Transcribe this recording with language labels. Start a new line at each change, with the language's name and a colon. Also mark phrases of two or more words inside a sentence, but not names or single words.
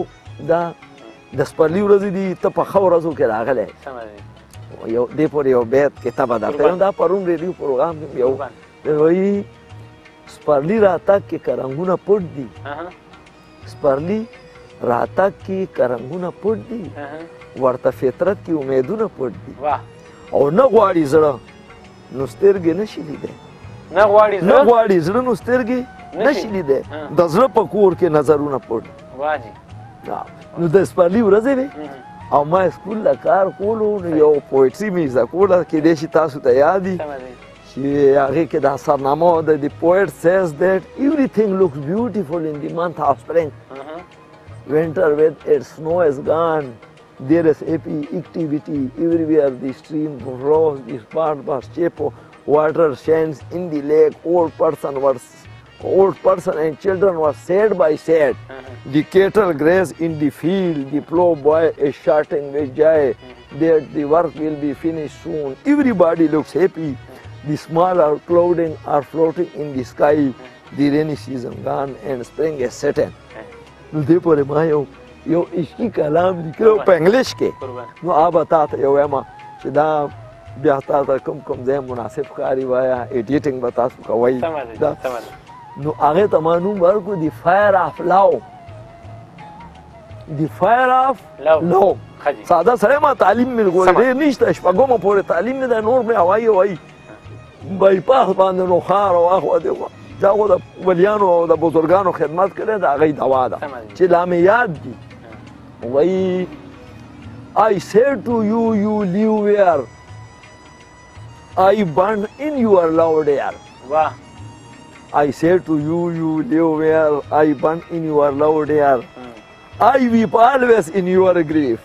Pashto: دا د سپرلي ورځې دي ته په ښه ورځو کې راغلی یو دې پورې یو بیت کې ته به درته یم دا پرون ریډیو پروګرام کې یو وایي سپرلي راتګ کې که رنګونه پټ دي سپرلي راتګ کې که رنګونه پټ دي ورته فطرت کې امیدونه پټ دي او نه غواړي زړه نو سترګې نشي لیدی نه غواړي زړه نو سترګې نشي لیدی د زړه په کور کې نظرونه پټ نو د سپرلي ورځې وې او ما سکول له کار کولو نو یو پویټري مې زده کوله کیدای شي تاسو ته یاد وي چې هغې کې دا سرنامه ده
English: the poet says that everything looks beautiful in the month of spring winter when its snow is gone there is happy activity everywhere the stream grows the spot was cheap water shines in the lake old person and children were side by side the cattle graze in the field the ploughboy is shouting with joy that the work will be finished soon everybody looks happy the smaller clouding are floating in the sky the rainy season gone and spring is setting
Pashto: نو دې پورې ما یو عشقي کلام لیکلی په انګلیش کې نو هغه تا ته یو وایم چې دا بیا تا ته کوم ځای مناسب ښکاري وایه ایډیټینګ به تاسو کوئ نو هغې ته ما نوم ورکړو د
English: fire of love
Pashto: د
English: fire of love
Pashto: ساده سړی ما تعلیم مې ګورې ډېر نشته شپږمه پورې تعلیم مې دی نور مې هوایي وایي بایپاس باندې نو ښار او اخوا دی دا خو د ولیانو او د بزرګانو خدمت کړی د هغې دوا ده چې لا مې یاد دي وایي
English: I said to you, you live where I burn in your loud air. I said to you, you live where I burn in your loud air. I weep always in your grief.